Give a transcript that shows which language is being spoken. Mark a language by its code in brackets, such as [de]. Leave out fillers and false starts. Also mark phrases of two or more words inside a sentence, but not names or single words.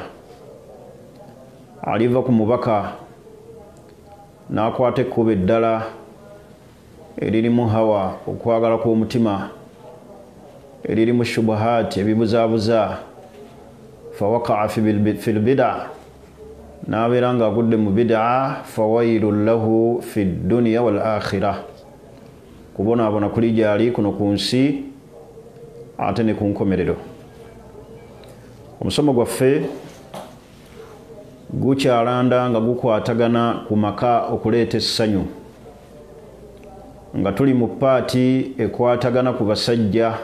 [lg] Aliva ku mubaka n'akwata ekkubo eddala eririmu hawa, okwagala kw'omutima, eririmu shubuhaati, ebibuzaabuza. [ar] فوقع في البدعة, [lg] n'abeera nga agudde mu bid'a. [ar] فويل له في الدنيا والآخرة, [lg] kubonaabona kuli gyali kuno ku nsi ate ne ku nkomerero. Omusomo gwaffe gukyalanda nga gukwatagana ku maka okuleeta essanyu, nga tuli mu paati ekwatagana ku basajja.